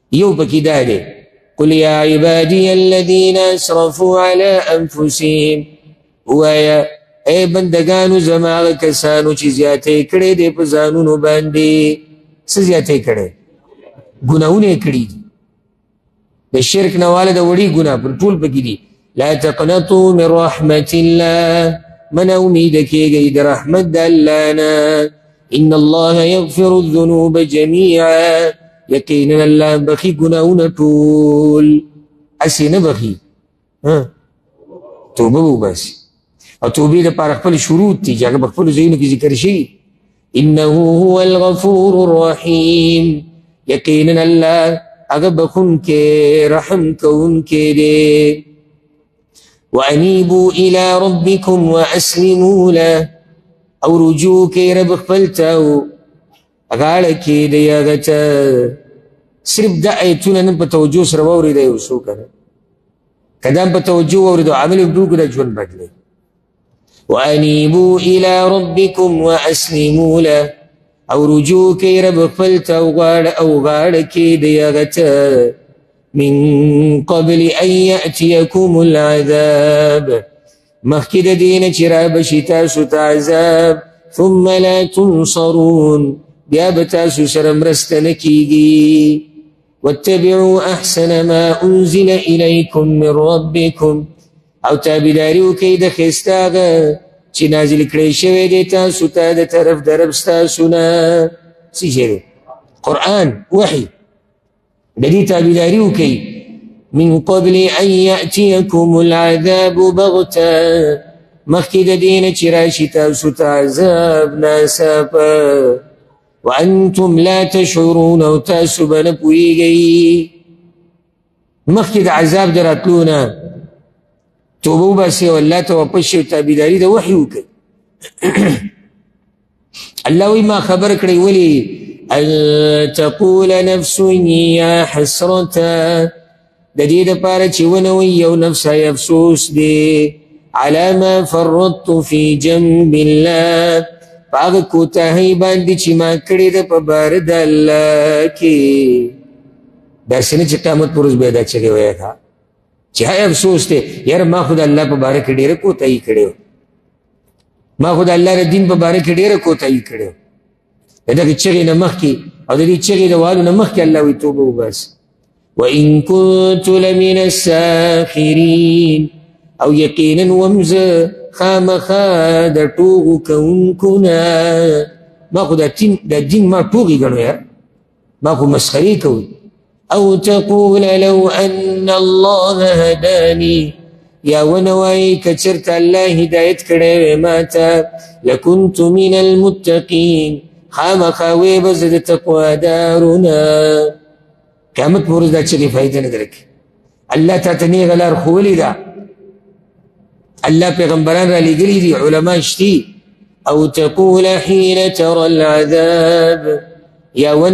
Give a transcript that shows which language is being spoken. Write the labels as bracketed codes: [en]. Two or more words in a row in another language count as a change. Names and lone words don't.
[ps] یو پکې دا دی [ar] قل یا عبادی الذین اسرفوا علی انفسهم [ps] وایا اے بندگانو زما هغه کسانو چې زیاتې کړې دي په ځانونو باندې څه زیاتې کړې ګناهونه یې کړي دي د شرک نه واله د وړي ګناه پر ټول پکې دي [ar] لا تقنطوا من رحمة الله [ps] من امید کېږئ د رحمت د الله نه [ar] ان الله يغفر الذنوب جميعا [ps] یقینا الله بخي ګناهونه ټول اسې نه بخي توبه وباسي او توبې لپاره خپل شروط دي چې هغه په خپلو ځایونو کې ذکر شوي [ar] انه هو الغفور الرحیم [ps] یقینا الله هغه بخونکی رحم کوونکی دی [ar] وانیبوا الى ربکم واسلموا له [ps] او رجوع کوئ رب خپل ته او غاړه کښېږدئ هغه ته صرف دا ایتونه نن په توجه سره واورېده یو څوک که دا هم په توجه واورېدو عمل یې وکړو دا ژوند بدلوي [ar] وانیبوا الى ربکم واسلموا له [ps] او رجوع کوئ رب خپل ته او غاړه کښېږدئ هغه ته [ar] من قبل ان یأتیکم العذاب [ps] مخکې د دې نه چې رابشي تاسو ته عذاب [ar] ثم لا تنصرون [ps] بیا به تاسو سره مرسته نه کېږي [ar] واتبعوا احسن ما انزل الیکم من ربکم [ps] او تابعداري وکړئ د ښایسته هغه چې نازل کړی شوی دی تاسو ته د طرف د رب ستاسو نه څه شی دی قرآن وحي د دې تابعداري وکړئ [ar] من قبل ان یأتیکم العذاب بغته [ps] مخکې د دې نه چې راشي تاسو ته عذاب ناڅاپه [ar] وانتم لا تشعرون [ps] او تاسو به نه پوهېږئ مخکې د عذاب د راتلو نه توبه وباسئ او الله ته واپس شئ او تابعداري د وحي وکړئ الله وایي ما خبر کړئ ولې [ar] ان تقول نفس یا حسرته [ps] د دې دپاره چې ونه وایي یو نفس ای افسوس دی [ar] على ما فرطت في جنب الله [ps] په هغه کوتاهۍ باندې چې ما کړې ده په باره د الله کې داسې نه چې قیامت پر ورځ به دا چغې وایه چې های افسوس دی یاره ما خو د الله په باره کې ډېره کوتاهي کړې ما خو د الله د دین په باره کې ډېره کوتاهي کړې د دغې چغې نه مخکې او د دې چغې د والو نه مخکې الله وایي توبه وباسي [ar] وإن كنت لمن الساخرين [ps] او یقینا ومزه خامخا د ټوغو کوونکو نه ما خو دا دین ما ټوغې ګڼو یار ما خو مسخرې کوي [ar] او تقول لو ان الله هداني [ps] یا ونه وایي که چېرته الله هدایت کړی وی ما ته [ar] لکنت من المتقین [ps] خامخا وی به زه د تقوادارو نه قیامت په ورځ دا چغې فایده نه درکوي الله تا ته نیغه لار ښوولې ده الله پیغمبران را لېږلي دي علما شتي [ar] او تقول حين ترى العذاب [ps] یا ونه